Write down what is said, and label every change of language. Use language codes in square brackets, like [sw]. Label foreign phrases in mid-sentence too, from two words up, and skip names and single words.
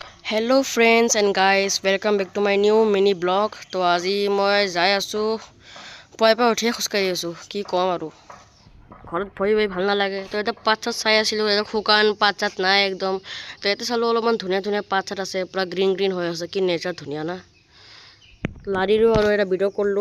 [en] hello friends and guys welcome back to my new mini blog. [as] तो আজি মই যাই আছোঁ পুৱাই পুৱাই উঠিয়ে খোজকাঢ়ি আছোঁ। কি ক'ম আৰু ঘৰত বহি বহি ভাল নালাগে। তো এটা পাত চাত চাই আছিলোঁ, এটা শুকান পাত চাত নাই একদম। তো ইয়াতে চালোঁ অলপমান ধুনীয়া ধুনীয়া পাত চাত আছে, পূৰা [en] green green [as] হৈ আছে। কি নেচাৰ ধুনীয়া না। লাৰিলোঁ আৰু এটা ভিডিঅ' কৰিলোঁ।